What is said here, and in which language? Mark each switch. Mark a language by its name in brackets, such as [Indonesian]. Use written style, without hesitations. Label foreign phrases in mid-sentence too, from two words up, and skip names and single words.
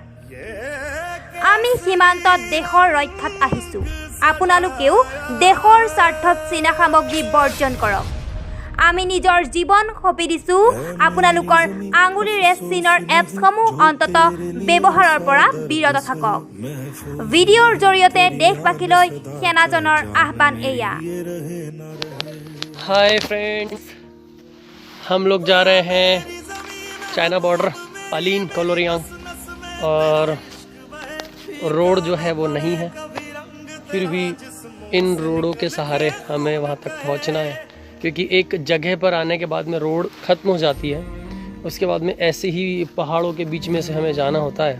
[Assamese] আমি সীমান্তত দেশৰ ৰক্ষাত আহিছো, আপোনালোকেও দেশৰ স্বাৰ্থত চীনা সামগ্ৰী বৰ্জন কৰক। আমি নিজৰ জীৱন সঁপি দিছো, আপোনালোকৰ আঙুলিৰে চীনৰ এপছসমূহ অন্ততঃ ব্যৱহাৰৰ পৰা বিৰত থাকক। ভিডিঅ'ৰ জৰিয়তে দেশবাসীলৈ সেনাজনৰ আহ্বান এয়া। [English] hi friends, [Hindi] हम लोग जा रहे हैं [English] China border [Hindi] पालीन कोलोरियांग और रोड जो है वो नहीं है, फिर भी इन रोडों के सहारे हमें वहाँ तक पहुँचना है, क्योंकि एक जगह पर आने के बाद में रोड ख़त्म हो जाती है, उसके बाद में ऐसे ही पहाड़ों के बीच में से हमें जाना होता है।